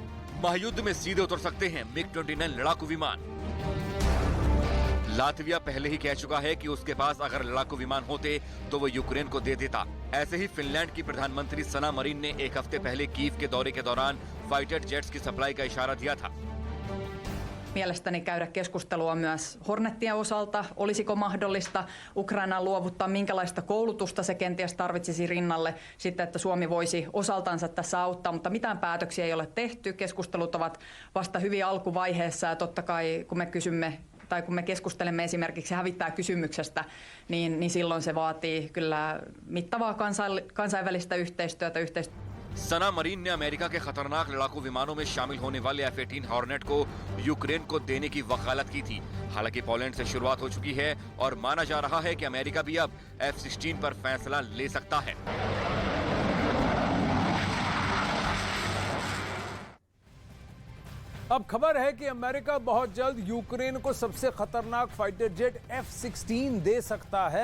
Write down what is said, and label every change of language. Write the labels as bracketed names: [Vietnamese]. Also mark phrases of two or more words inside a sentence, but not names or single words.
[Hindi] महायुद्ध में सीधे उतर सकते हैं मिग-29 लड़ाकू विमान। लातविया पहले ही कह चुका है कि उसके पास अगर लड़ाकू विमान होते तो वो यूक्रेन को दे देता। ऐसे ही फिनलैंड की प्रधानमंत्री सना मरीन ने एक हफ्ते पहले कीव के दौरे के दौरान [English] fighter jets [Hindi] की सप्लाई का इशारा दिया था। [Finnish] Mielestäni käydä keskustelua myös Hornettien osalta. Olisiko mahdollista Ukrainaan luovuttaa, minkälaista koulutusta se kenties tarvitsisi rinnalle, sitten että Suomi voisi osaltansa tässä auttaa, mutta mitään päätöksiä ei ole tehty. Keskustelut ovat vasta hyvin alkuvaiheessa ja totta kai kun me kysymme tai kun me keskustelemme esimerkiksi hävittäjäkysymyksestä, niin silloin se vaatii kyllä mittavaa kansainvälistä yhteistyötä. [Hindi] सना मरीन ने अमेरिका के खतरनाक लड़ाकू विमानों में शामिल होने वाले F-18 हॉर्नेट को यूक्रेन को देने की वकालत की थी। हालांकि पोलैंड से शुरुआत हो चुकी है और माना जा रहा है कि अमेरिका भी अब F-16 पर फैसला ले सकता है। अब खबर है कि अमेरिका बहुत जल्द यूक्रेन को सबसे खतरनाक [English] fighter jet [Hindi] F-16 दे सकता है।